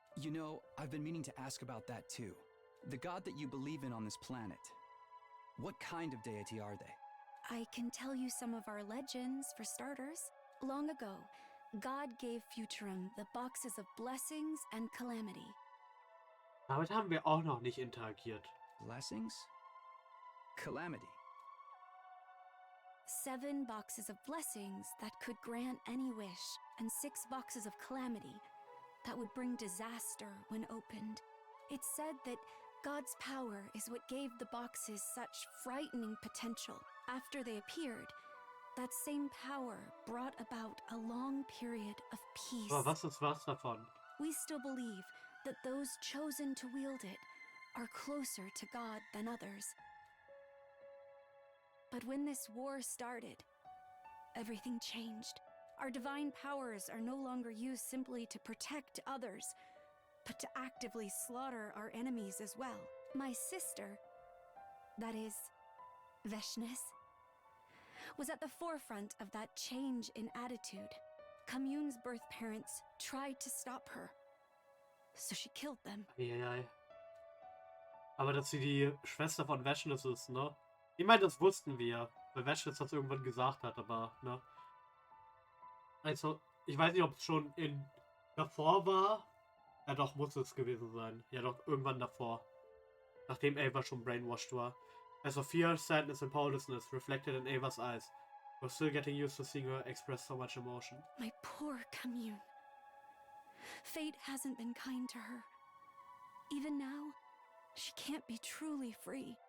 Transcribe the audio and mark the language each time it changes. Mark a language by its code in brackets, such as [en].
[en] You know, I've been meaning to ask about that too. The god that you believe in on this planet. What kind of deity are they? I can tell you some of our legends, for starters. Long ago, God gave Futurum the boxes of blessings and calamity. [de] Damit haben wir auch noch nicht interagiert. [en] Blessings? Calamity. 7 boxes of blessings that could grant any wish, and 6 boxes of calamity that would bring disaster when opened. It's said that God's power is what gave the boxes such frightening potential. After they appeared, that same power brought about a long period of peace. [de] Aber was ist was davon? [en] We still believe that those chosen to wield it are closer to God than others. But when this war started, everything changed. Our divine powers are no longer used simply to protect others, but to actively slaughter our enemies as well. My sister, that is, Veshness, was at the forefront of that change in attitude. Yoon's birth parents tried to stop her, so she killed them. Eieiei. [de] Aber dass sie die Schwester von Veshness ist, ne? Ich meine, das wussten wir, weil Veshness das irgendwann gesagt hat, aber, ne? Also, ich weiß nicht, ob es schon davor war. Ja doch, muss es gewesen sein. Ja doch, irgendwann davor. Nachdem Ava schon brainwashed war. [en] As of fear, sadness and powerlessness reflected in Ava's eyes. We're still getting used to seeing her express so much emotion. My poor Yoon. Fate hasn't been kind to her. Even now, she can't be truly free.